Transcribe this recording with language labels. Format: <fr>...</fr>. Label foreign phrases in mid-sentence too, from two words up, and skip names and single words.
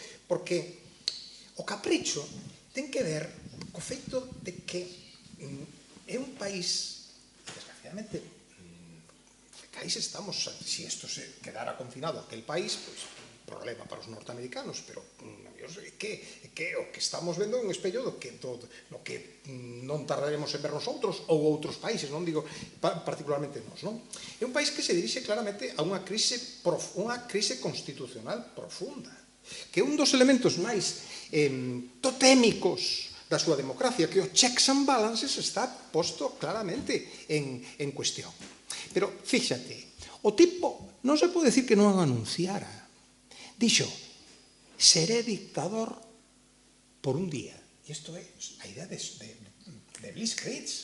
<gl>Porque o capricho ten que ver co feito de que é un país, desgraciadamente, país estamos, si esto se quedara confinado a aquel país, pues problema para os norteamericanos, pero que o que estamos vendo é un espello do que non tardaremos en ver nosotros ou outros países, non digo particularmente nós, non? É un país que se dirixe claramente a unha crise constitucional profunda, que é un dos elementos máis totémicos da súa democracia, que o</gl> <en>checks and balances</en> <gl>está posto claramente en cuestión. Pero, fíxate, o tipo non se pode decir que non o anunciara. Dixo, seré dictador por un día. E isto é a idea de Blitzkrieg.</gl>